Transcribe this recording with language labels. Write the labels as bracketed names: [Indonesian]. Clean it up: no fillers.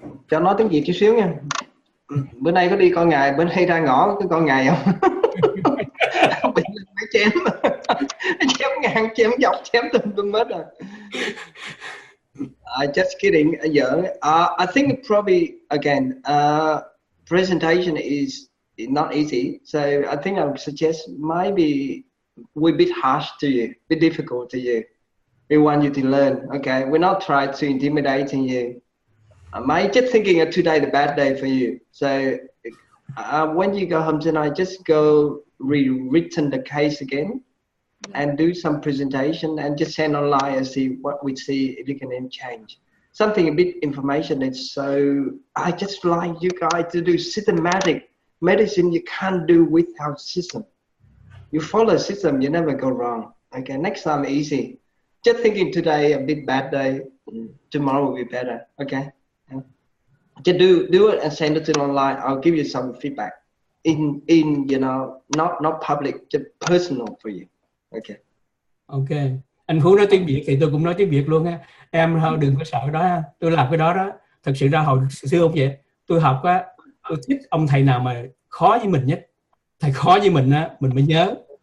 [Vietnamese] Cho nói tiếng Việt chút xíu nha. Bữa nay có đi coi ngày, bữa nay ra ngõ có coi ngày không? Bị máy chém, chém ngang, chém dọc, chém tùm hết rồi. [English] Just kidding. I think probably again, presentation is not easy. So I think I would suggest maybe we're a bit harsh to you, a bit difficult to you. We want you to learn. Okay, we're not trying to intimidate you. I'm just thinking of today, the bad day for you. So when you go home tonight, just go rewritten the case again. and do some presentation and just send online and see what we see if you can then change. Something a bit information is so, I just like you guys to do systematic medicine. You can't do without system. You follow a system, you never go wrong. Okay, next time easy. Just thinking today a bit bad day, tomorrow will be better. Okay, just do it and send it to online. I'll give you some feedback in you know, not public, just personal for you. Okay. [Vietnamese] Ok, anh Phú nói tiếng Việt thì tôi cũng nói tiếng Việt luôn ha. Em đừng có sợ đó ha. Tôi làm cái đó thật sự ra hồi xưa không vậy. Tôi học á, tôi thích ông thầy nào mà khó với mình nhất. Thầy khó với mình á, mình mới nhớ.